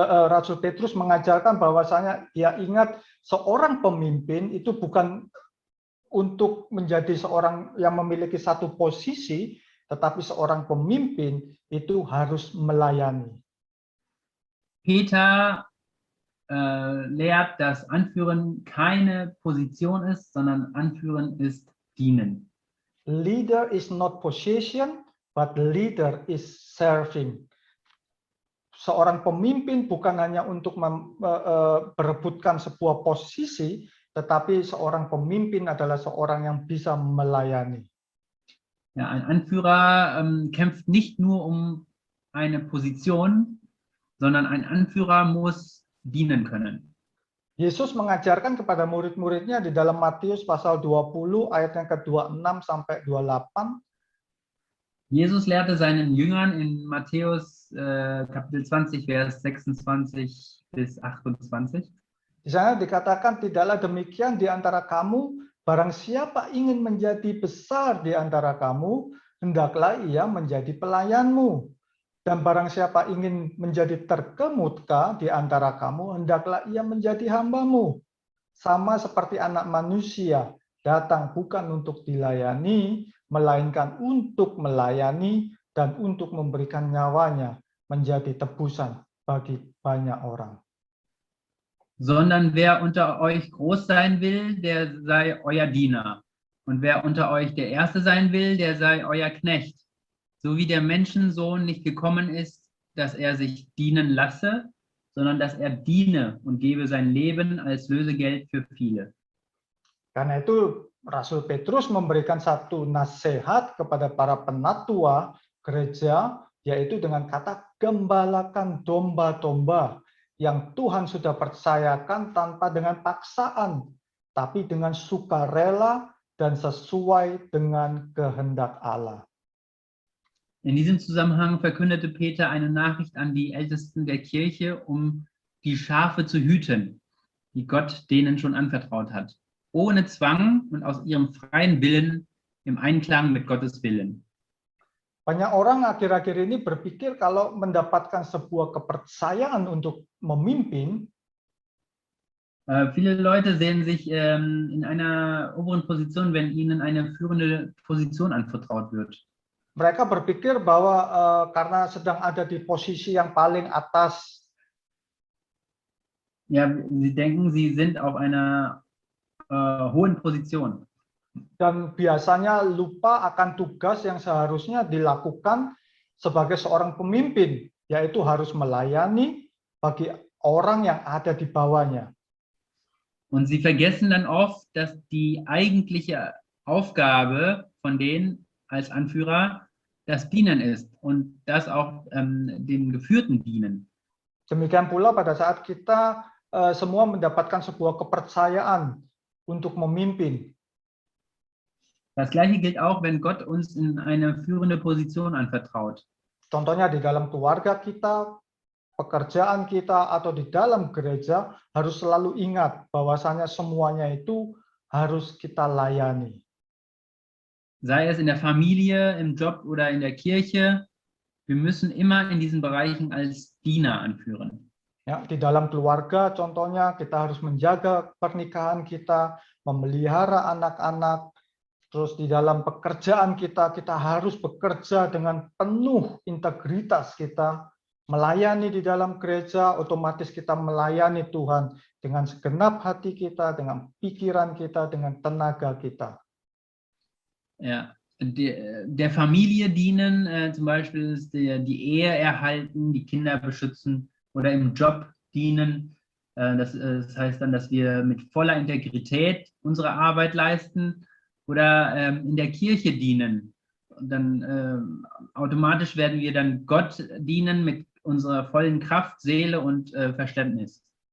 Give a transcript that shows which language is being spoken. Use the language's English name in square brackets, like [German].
[Indonesian] Rasul Petrus mengajarkan bahwasanya dia ingat seorang pemimpin itu bukan untuk menjadi seorang yang memiliki satu posisi, tetapi seorang pemimpin itu harus melayani. [German] Peter lehrt, dass Anführen keine Position ist, sondern Anführen ist Dienen. [English] Leader is not position, but leader is serving. [Indonesian] Seorang pemimpin bukan hanya untuk berebutkan sebuah posisi, tetapi seorang pemimpin adalah seorang yang bisa melayani. [German] Ja, ein Anführer kämpft nicht nur um eine Position, sondern ein Anführer muss dienen können. [Indonesian] Yesus mengajarkan kepada murid-muridnya di dalam Matius pasal 20 ayat yang ke-26 sampai 28. [German] Jesus lehrte seinen Jüngern in Matthäus Kapitel 20, Vers 26 bis 28. [Indonesian] Di sana dikatakan, tidaklah demikian di antara kamu, barang siapa ingin menjadi besar di antara kamu, hendaklah ia menjadi pelayanmu. Dan barang siapa ingin menjadi terkemuka di antara kamu, hendaklah ia menjadi hambamu. Sama seperti anak manusia, datang bukan untuk dilayani, melainkan untuk melayani dan untuk memberikan nyawanya menjadi tebusan bagi banyak orang. [German] Sondern wer unter euch groß sein will, der sei euer Diener. Und wer unter euch der Erste sein will, der sei euer Knecht. so wie der Menschensohn nicht gekommen ist, dass er sich dienen lasse, sondern dass er diene und gebe sein Leben als Lösegeld für viele. [Indonesian] Karena itu Rasul Petrus memberikan satu nasihat kepada para penatua gereja, yaitu dengan kata gembalakan domba-domba yang Tuhan sudah percayakan tanpa dengan paksaan, tapi dengan sukarela dan sesuai dengan kehendak Allah. [German] In diesem Zusammenhang verkündete Peter eine Nachricht an die Ältesten der Kirche, um die Schafe zu hüten, die Gott denen schon anvertraut hat, ohne Zwang und aus ihrem freien Willen im Einklang mit Gottes Willen. [Indonesian] Banyak orang akhir-akhir ini berpikir kalau mendapatkan sebuah kepercayaan untuk memimpin, [German] Viele Leute sehen sich in einer oberen Position, wenn ihnen eine führende Position anvertraut wird. [Indonesian] mereka berpikir bahwa karena sedang ada di posisi yang paling atas, [German] Ja, sie denken, sie sind auf einer hohen Position. [Indonesian] dan biasanya lupa akan tugas yang seharusnya dilakukan sebagai seorang pemimpin, yaitu harus melayani bagi orang yang ada di bawahnya. [German] Und sie vergessen dann oft, dass die eigentliche Aufgabe von denen als Anführer das Dienen ist und das auch den Geführten dienen. [Indonesian] Demikian pula pada saat kita semua mendapatkan sebuah kepercayaan untuk memimpin. [German] Das Gleiche gilt auch, wenn Gott uns in eine führende Position anvertraut. [Indonesian] Contohnya di dalam keluarga kita, pekerjaan kita, atau di dalam gereja, harus selalu ingat bahwasanya semuanya itu harus kita layani. [German] Sei es in der Familie, im Job oder in der Kirche, wir müssen immer in diesen Bereichen als Diener anführen. [Indonesian] Ya, di dalam keluarga, contohnya kita harus menjaga pernikahan kita, memelihara anak-anak. Terus di dalam pekerjaan kita harus bekerja dengan penuh integritas kita, melayani di dalam gereja, otomatis kita melayani Tuhan dengan segenap hati kita, dengan pikiran kita, dengan tenaga kita. [German] Ja, der Familie dienen, zum Beispiel ist die Ehe erhalten, die Kinder beschützen oder im Job dienen. Das heißt dann, dass wir mit voller Integrität unsere Arbeit leisten. Oder in der Kirche dienen. Und dann automatisch werden wir dann Gott dienen mit unserer vollen Kraft, Seele und Verständnis.